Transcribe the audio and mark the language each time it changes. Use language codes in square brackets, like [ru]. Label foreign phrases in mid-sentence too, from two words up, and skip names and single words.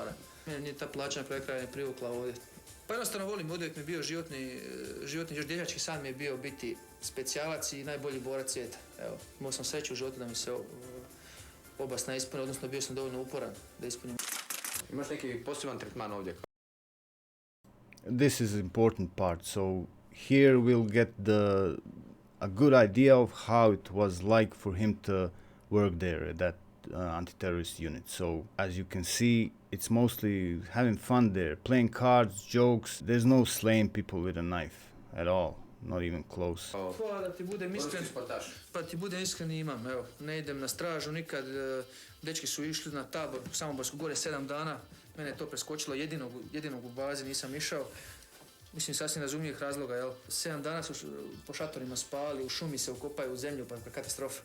[hr] Meni nije ta plaća na kraju kraja ne privukla ovdje. Pa jednostavno volim, uvijek mi je bio životni, još dječački san mi je bio biti specijalac i najbolji borac svijeta. Evo, imao sam sreću u životu da mi se oba sna ispune, odnosno bio sam dovoljno uporan da ispunim. Imaš neki poseban tretman ovdje? [en] This is an important part. So here we'll get a good idea of how it was like for him to work there at that anti-terrorist unit. So as you can see, it's mostly having fun there, playing cards, jokes. There's no slaying people with a knife at all, not even close. [hr] Pa da ti budem iskren, imam, evo, ne idem na stražu nikad, dečki su išli na tabor u Samoborsku gore 7 dana, mene je to preskočilo, jedinog u bazi nisam išao. Mislim, sasvim razumljivih razloga, jel? 7 dana su po šatorima spali, u šumi se ukopaju u zemlju, pa katastrofa.